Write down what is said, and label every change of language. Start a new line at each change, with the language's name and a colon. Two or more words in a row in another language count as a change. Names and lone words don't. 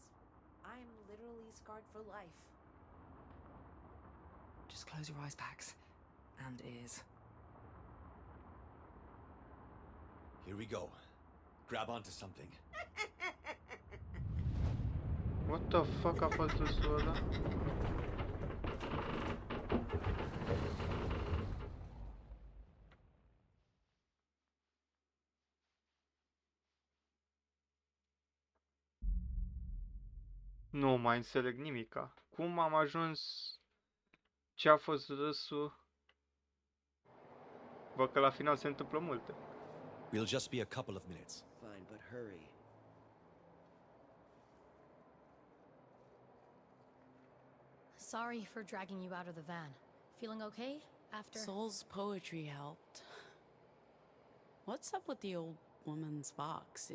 English: I'm literally scarred for life. Just close your eyes, Pax. And ears. Here we go. Grab onto something. What the fuck
Romanian: a fost râsul ăla? Nu mai înțeleg nimica. Cum am ajuns... Ce a fost râsul? Văd că la final se întâmplă multe.
English: We'll just be a couple of minutes. Fine, but hurry. Sorry for dragging you out of the van. Feeling okay after? Soul's poetry helped. What's up with the old woman's box?